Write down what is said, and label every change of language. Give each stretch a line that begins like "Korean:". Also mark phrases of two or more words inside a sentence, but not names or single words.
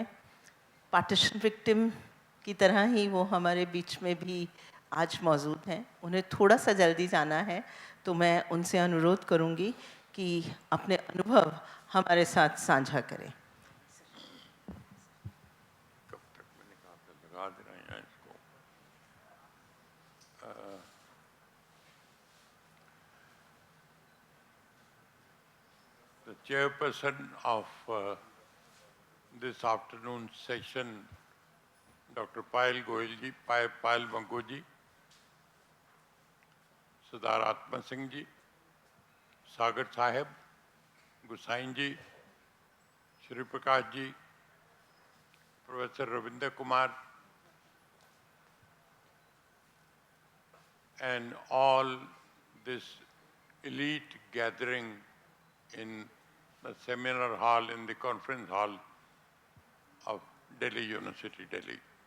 English: partition victim
Hindi: की तरह ही वो हमारे बीच में भी आज मौजूद हैं। उन्हें थोड़ा सा जल्दी जाना है, तो मैं उनसे अनुरोध करूंगी कि अपने अनुभव हमारे साथ साझा करें। कब तक मैंने कहा था लगा दे रहे हैं इसको।
English: The chairperson of this afternoon session, Dr. Payal Goyal ji, Payal Bango ji, Sardar Atman Singh ji, Sagar Sahib, Gusain ji, Shri Prakash ji, Professor Ravinder Kumar, and all this elite gathering in the seminar hall, in the conference hall of Delhi University, Delhi.